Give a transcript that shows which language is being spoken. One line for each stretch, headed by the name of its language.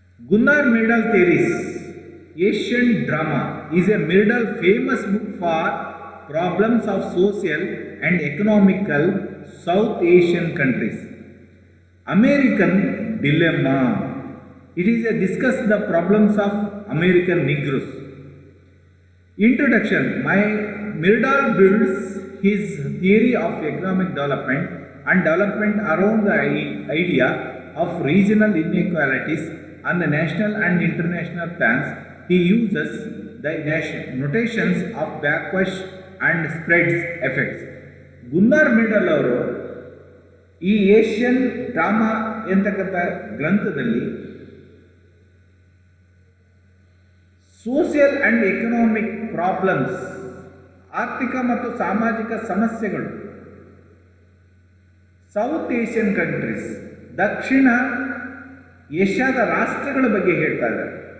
English: Gunnar Myrdal theories Asian Drama is a Myrdal famous book for problems of social and economical South Asian countries. American Dilemma, it is a discuss the problems of American negroes. Introduction. Myrdal builds his theory of economic development and development around the idea of regional inequalities on the national and international plans. He uses the notations of backwash and spreads effects.
Kannada: ಗುನ್ನಾರ್ ಮಿರ್ಡಾಲ್ ಅವರು ಈ Asian drama ಎಂತಕ್ಕಂಥ ಗ್ರಂಥದಲ್ಲಿ
English: social and economic problems,
Kannada: ಆರ್ಥಿಕ ಮತ್ತು ಸಾಮಾಜಿಕ ಸಮಸ್ಯೆಗಳು
English: South Asian countries,
Kannada: ದಕ್ಷಿಣ ಏಷ್ಯಾದ ರಾಷ್ಟ್ರಗಳ ಬಗ್ಗೆ ಹೇಳ್ತಾ ಇದ್ದಾರೆ.